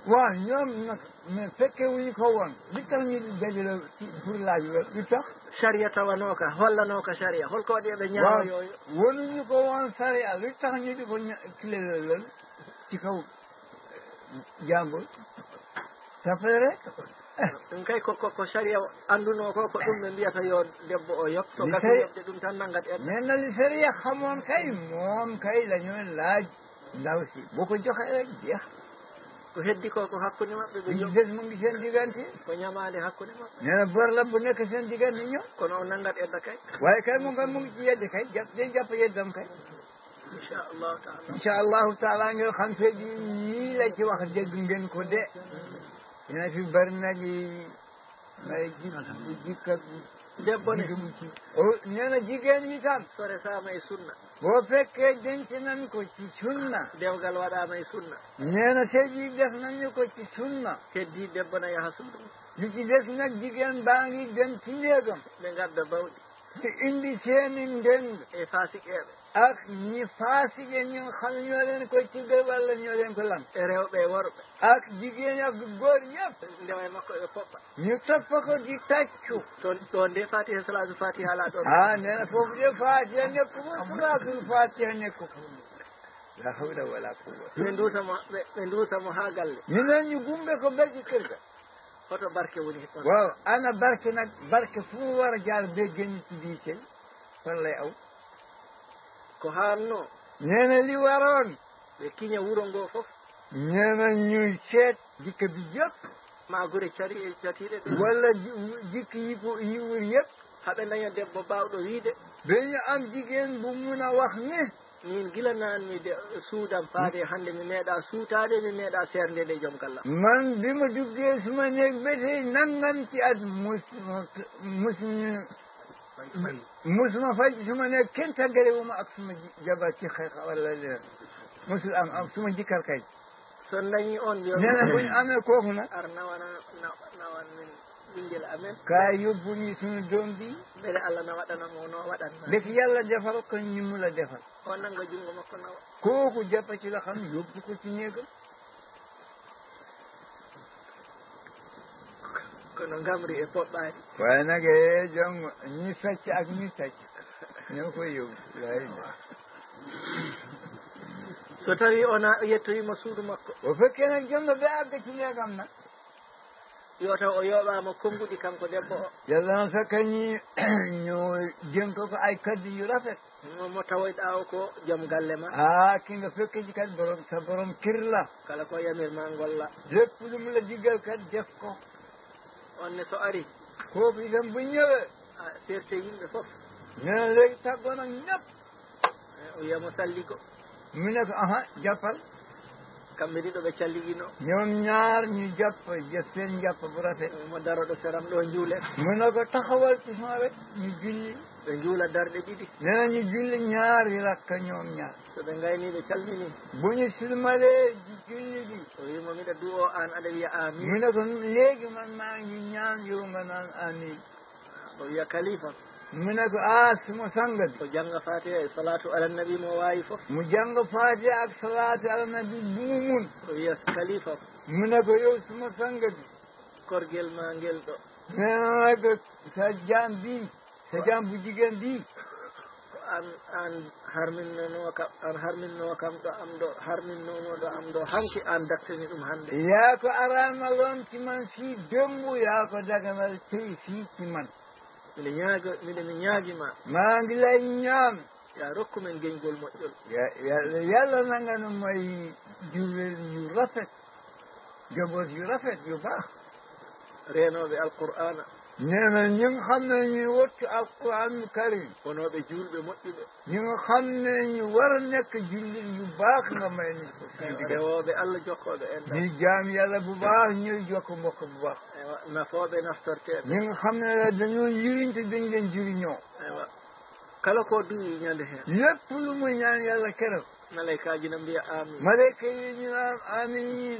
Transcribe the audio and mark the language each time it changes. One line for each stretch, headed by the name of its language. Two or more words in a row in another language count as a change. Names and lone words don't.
Wolof: waaw ñoom nag mais fekkee wuñu ko woon li tax ñu dajale pour laaj loolu lu tax
Fula: saria tawanoka hollanoka saria holko waɗi eɓe ñaama yooyo
Wolof: wonuñu ko woon saria lu tax ñu di ko kilele loolu ci kaw jàmbur tafere rek
Fula: ɗum kay ko saria annduno ko ɗum ɓe mbiyata yo debbo o yob so gasi yobde ɗum tan naggat en
Wolof: mais na li saria xamoon kay moom kay la ñuy laaj ndaw si boo ko joxe rek jeex
Fula: ko heddi ko hakkude maɓɓe ɓe
Wolof: des mu ngi seen diggante
Fula: ko ñamade hakkude maɓɓe
Wolof: nee na bor la bu nekk seen diggante ñoom
Fula: kono o naggat edda kay
Wolof: waaye kay mu ngi ci yedde kay jàpp yeddam kay
Arabic: إن شاء الله تعالى
Wolof: nga xam te di ñii la ci wax dégg ngeen ko de dina fi bari nag may jikkat
Fula: debbo ne
Wolof: o nee na jigéen yi tam
Fula: sore sama e sunna
Wolof: boo fekkee denc nañ ko ci sunna
Fula: dewgal waɗama e sunna
Wolof: nee na sëy yi def nañu ko ci sunna
Fula: heddi debbo na yaha suudu
Wolof: li ci des nag jigéen baa ngi dem ci néegam
Fula: ɓe gadda bawɗi te indi seeni ndeng e fasikeɓe
Wolof: ak ñi faasike ñu xam ñoo leen ko tuggal walla ñoo leen ko lam
Fula: e rewɓe e worɓe
Wolof: ak jigéen ak góor yëpp
Fula: ndewa e makko e poɓɓa
Wolof: ñu toppa ko di taccu
Fula: ɗon nde fatiha salatu fatiha ala ɗon
Wolof: nee na foofu de fatiha nekku fu salaatul fatiha nekku fu
Arabic: لا حول ولا قوة
Fula: ɓe duusamo ha galle
Wolof: minen ñu gumbe ko belɗi kër ga
Fula: hoto barke woni ɗon
Wolof: waaw ana barke nag barke fu mu war a jaar be génn ci bii sey fan lay aw
Fula: ko hanno
Wolof: nee na li waroon
Fula: ɓe kiña wuro ngo fof
Wolof: nee na ñuy seet jikka bi yëpp
Fula: ma gure catiɗe ɗe
Wolof: walla jikki yi wur yëpp
Fula: haɓe daña debbo bawɗo wiide
Wolof: dañu am jigéen bu mun a wax ni
Fula: min gila nanmi de suudam faade hannde mi meeɗa suutade mi meeɗa serde nde joom gallam
Wolof: man bi ma duggee suma néeg ba tey nangam ci at musuma faj suma néeg kenn tàggalewuma ak suma jabar ci xeex walla leen musul am suma jikkar kay
Fula: so dañi on yo
Wolof: nee na bu ñu amee kooku nag
Fula: ar nawan min ɓinguel amen
Wolof: ka yóbbu ñu suñu doom bi
Fula: beele Allah na waɗanamo no waɗanma
Wolof: def yàlla defal ko ñu mu la defal
Fula: o nanga junngo makko nawa
Wolof: kooku jàppa ci la xam yóbbu ko ci néegam
Fula: kono ngamri e poɓɓaani
Wolof: waaye nag jom ñi fecc ak ñi tacc ñoo koy yóbbu
Fula: so tawi ona yettoyima suudu makko
Wolof: o fekkee nag jomno ɓe àgg ci néegam nag
Fula: yo taw o yooɓama konnguɗi kanko debbo o
Wolof: yàlla na fekk ñi ñu dénk ko ay kaddu yu rafet
Fula: mo tawoyɗa o ko joom galle ma
Wolof: ki nga fekk ji kat borom sa borom kër la
Fula: kala ko yamirma golla
Wolof: lépp lu mu la diggal kat def ko
Fula: on ne so ari
Wolof: kooku itam bu ñëwee
Fula: ferte yimɓe fof
Wolof: nee na léegi tàggoon ak ñëpp
Fula: o wiyamo salli ko
Wolof: mu ne ko jàppal
Fula: kamɓe ɗiɗo ɓe calligino
Wolof: ñoom ñaar ñu jëf seen jàpp bu rafet
Fula: mo daroɗo seram ɗo juulen
Wolof: mu ne ko taxawal ci sama wet ñu julli
Fula: ɓe juula darɗe ɗiɗi
Wolof: nee na ñu julli ñaari rakka ñoom ñaar
Fula: so ɓe gayni ɓe calmini
Wolof: bu ñu silmalee julli bi
Fula: o wimo miɗa du'o an aɗa wiya amin
Wolof: mu ne ko léegi man maa ngi ñaan yow nga naan amin
Fula: o wiya kalifa
Wolof: mu ne ko suma sanga bi
Fula: o janga fatiha e
Arabic: صلاة على النبي
Fula: mo wawi fof
Wolof: mu jàng fatiha ak
Arabic: صلاة على النبي
Wolof: bu mu mun
Fula: o wiya kalifa
Wolof: mu ne ko yow suma sanga bi
Fula: korguel ma ngel ɗo
Wolof: nee ko sa jaam bu jigéen bi
Fula: an harminnono kam ɗo am ɗo harminnono ɗo am ɗo hanki an daktani ɗum hannde
Wolof: yaa ko aranaloon ci man fii démb yaa ko daganal tey fii ci man
Fula: mi ñaagima
Wolof: maa ngi lay ñaan
Fula: ya rokku men geñgol moƴƴol
Wolof: yàlla na nga nu may jurel yu rafet jaboot yu rafet yu baax
Fula: reenoɓe alqur'ana
Wolof: nee na ñi nga xam ne ñuy wattu alquran karim
Fula: wonoɓe julɓe moƴƴuɓe
Wolof: ñi nga xam ne ñu war a nekk jullit yu baax nga may ni ko
Fula: rewoɓe Allah jokkoɓe en
Wolof: ñi jaam yàlla bu baax ñuy jokk mbokk bu baax
Fula: nafooɓe naftorteɓe
Wolof: ñi nga xam ne dañoo njëriñ te dañ leen jëriñoo
Fula: kala ko duwi ñande hen
Wolof: lépp lu muy ñaan yàlla keroog
Fula: malaikaji na mbiya amin
Wolof: malayka yi ñu naan amin